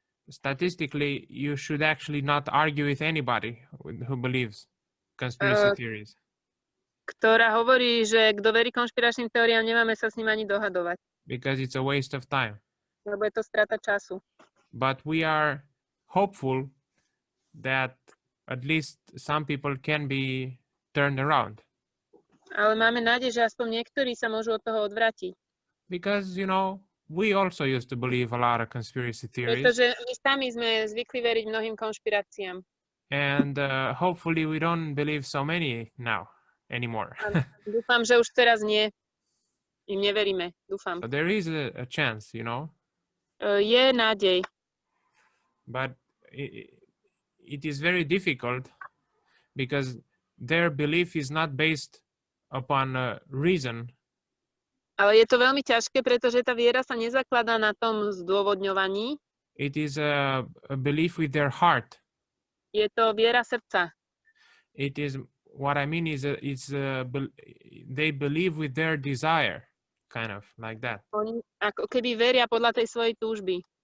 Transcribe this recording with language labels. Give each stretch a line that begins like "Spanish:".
English: statistically, you should actually not argue with anybody who believes conspiracy theories.
Slovak: Ktorá hovorí, že kto verí konšpiračným teóriám, nemáme sa s ním ani dohadovať,
English: Because it's a waste of time.
Slovak: lebo je to strata času.
English: But we are hopeful that at least some people can be turned around.
Slovak: Ale máme nádej, že aspoň niektorí sa môžu od toho odvrátiť.
English: Because, we also used to believe a lot of conspiracy theories.
Slovak: Pretože my sami sme zvykli veriť mnohým konšpiráciám.
English: And hopefully we don't believe so many now anymore.
Slovak: A dúfam, že už teraz nie. Im neveríme. Dúfam.
English: So there is a chance,
Slovak: Je nádej.
English: But it is very difficult because their belief is not based upon reason.
Slovak: Ale je to veľmi ťažké, pretože tá viera sa nezakladá na tom zdôvodňovaní.
English: It is a belief with their heart.
Slovak: Je to viera srdca.
English: It is, what I mean is, they believe with their desire, kind of like that.
Slovak: Oni ako keby veria podľa tej svojej túžby.